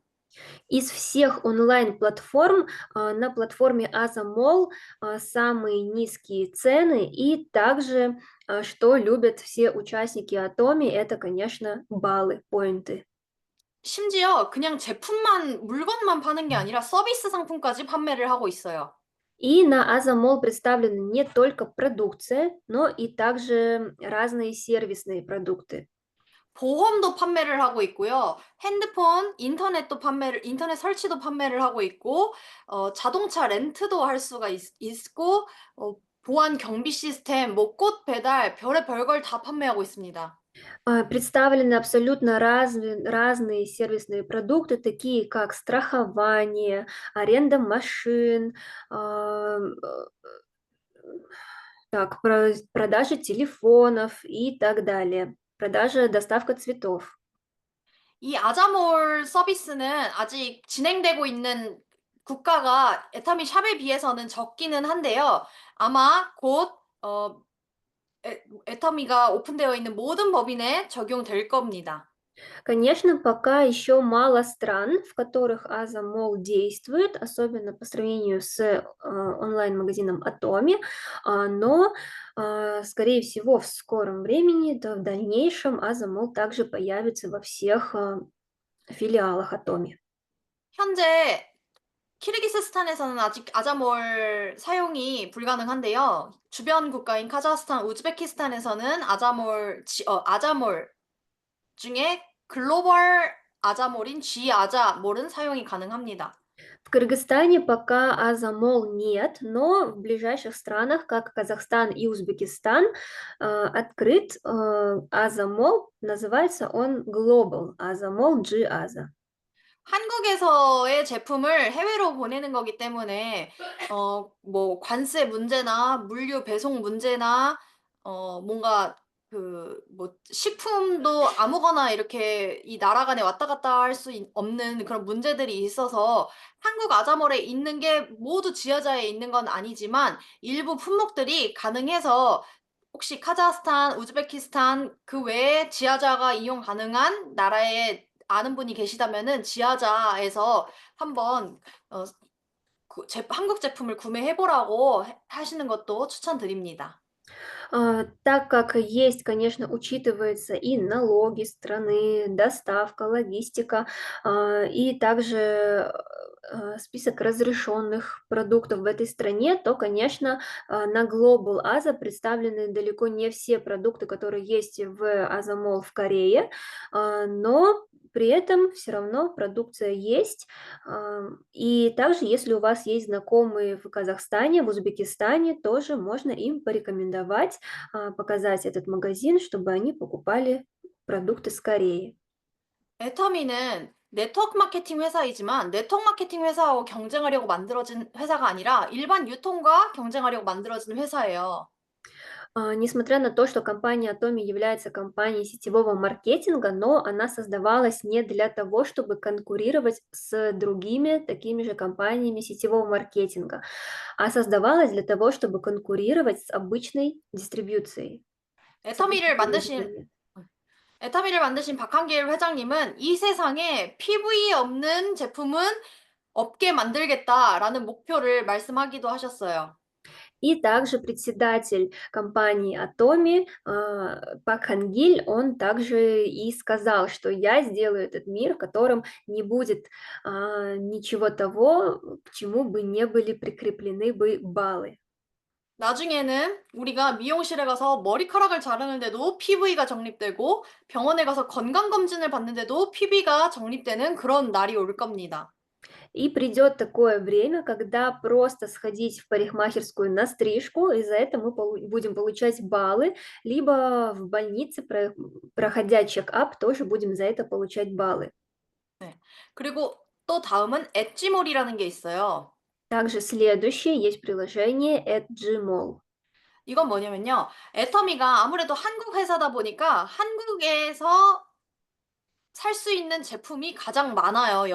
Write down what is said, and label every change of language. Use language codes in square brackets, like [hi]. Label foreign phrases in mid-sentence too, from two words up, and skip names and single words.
[ru] Из всех онлайн-платформ на платформе Азамол самые низкие цены и также, что любят все участники Атоми, это, конечно, баллы, поинты. [ko] 심지어 그냥 제품만, 물건만 파는 게 아니라 서비스 상품까지 판매를 하고 있어요. [ru] И на Азамол представлены не только продукция, но и также разные сервисные продукты. [ko] 보험도 판매를 하고 있고요. 핸드폰, 인터넷 설치도 판매를 하고 있고, 자동차 렌트도 할 수가 있고, 보안 경비 시스템, 뭐 꽃 배달, 별의 걸 다 판매하고 있습니다. [ru] Представлены абсолютно разные сервисные продукты, такие как страхование, аренда машин, так, продажа телефонов и так далее, продажа, доставка цветов. [ko] 이 아자몰 서비스는 아직 진행되고 있는 국가가 애터미 샵에 비해서는 적기는 한데요. 아마 곧 애터미가 오픈되어 있는 모든 법인에 적용될 겁니다. [ru] Конечно, пока еще мало стран, в которых Азамол действует, особенно по сравнению с онлайн-магазином Atomi, но, скорее всего, в скором времени, да, в дальнейшем Азамол также появится во всех филиалах Atomi. [ko] 현재 키르기스스탄에서는 아직 아자몰 사용이 불가능한데요. 주변 국가인 카자흐스탄, 우즈베키스탄에서는 아자몰 중에 글로벌 아자몰인 G아자몰은 사용이 가능합니다. [ru] В Кыргызстане пока Азамол нет, но в ближайших странах, как Казахстан и Узбекистан, открыт Азамол, называется он Global Азамол G-Аза. [ko] 한국에서의 제품을 해외로 보내는 거기 때문에 뭐 관세 문제나 물류 배송 문제나 뭔가 그 뭐 식품도 아무거나 이렇게 이 나라 간에 왔다 갔다 할 수 없는 그런 문제들이 있어서 한국 아자몰에 있는 게 모두 지하자에 있는 건 아니지만 일부 품목들이 가능해서 혹시 카자흐스탄, 우즈베키스탄 그 외에 지하자가 이용 가능한 나라에 아는 분이 계시다면은 지하자에서 한번 어 한국 제품을 구매해 보라고 하시는 것도 추천드립니다. [ru] Так как есть, конечно, учитывается и налоги страны, доставка, логистика, и также список разрешенных продуктов в этой стране, то, конечно, на Global Aza представлены далеко не все продукты, которые есть в Азамол в Корее, но при этом все равно продукция есть. И также, если у вас есть знакомые в Казахстане, в Узбекистане, тоже можно им порекомендовать показать этот магазин, чтобы они покупали продукты с Кореи. [ko] 애터미는 네트워크 마케팅 회사이지만 네트워크 마케팅 회사하고 경쟁하려고 만들어진 회사가 아니라 일반 유통과 경쟁하려고 만들어진 회사예요. [ru] Несмотря на то, что компания Atomi является компанией сетевого маркетинга, но она создавалась не для того, чтобы конкурировать с другими такими же компаниями сетевого маркетинга, а создавалась для того, чтобы конкурировать с обычной дистрибьюцией, с [ko] 애터미를 [ru] обычными [ko] 만드신 [ru] магазинами. [ko] 애터미를 만드신 박한길 회장님은 "이 세상에 PV 없는 제품은 없게 만들겠다."라는 목표를 말씀하기도 하셨어요. [ru] И также председатель компании Atomi Пак Хангиль, он также и сказал, что я сделаю этот мир, в котором не будет ничего того, к чему бы не были прикреплены бы баллы. [ko] 나중에는 우리가 미용실에 가서 머리카락을 자르는데도 PV가 적립되고 병원에 가서 건강검진을 받는데도 PV가 적립되는 그런 날이 올 겁니다. [ru] И придет такое время, когда просто сходить в парикмахерскую на стрижку, и за это мы будем получать баллы, либо в больнице, проходя чек-ап, тоже будем за это получать баллы. [ko] 네. 그리고 또 다음은 엣지몰이라는 게 있어요. [ru] Также следующее есть приложение Gmall. [ko] 이건 뭐냐면요. 애터미가 아무래도 한국 회사다 보니까 한국에서 살 수 있는 제품이 가장 많아요.